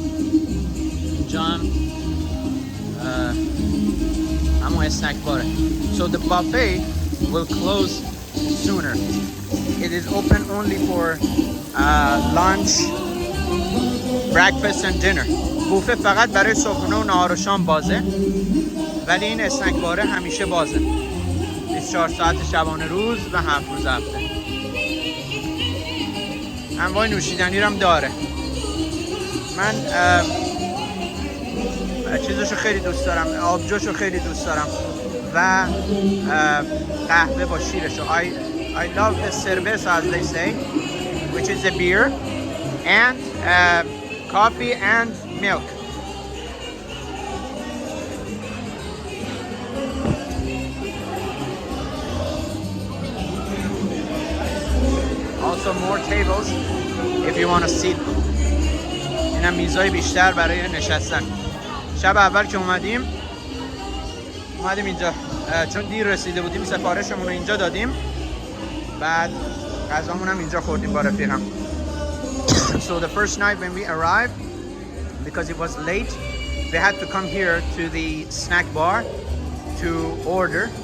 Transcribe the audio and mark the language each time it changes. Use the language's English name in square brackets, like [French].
[Persian] اینجا همون snack bar. [English] So the buffet will close sooner. It is open only for lunch, breakfast and dinner. [Persian] بوفه فقط برای صبحونه و نهار و شام بازه. ولی این اسنک باره همیشه بازه. 24 ساعت شبانه روز و 7 روز هفته. انواع نوشیدنی رو هم داره. من چیزشو خیلی دوست دارم، آبجوشو خیلی دوست دارم و قهوه با شیرشو. [English] I love the cerveza as they say, which is a beer, and coffee and milk. Also more tables if you want to sit. [Persian] اینم میزای بیشتر برای نشستن. شب اول که اومدیم اینجا چون دیر رسیده بودیم سفارشمون رو اینجا دادیم، بعد غذامون هم اینجا خوردیم با رفیقم. [English] So the first night when we arrived, because it was late, we had to come here to the snack bar to order.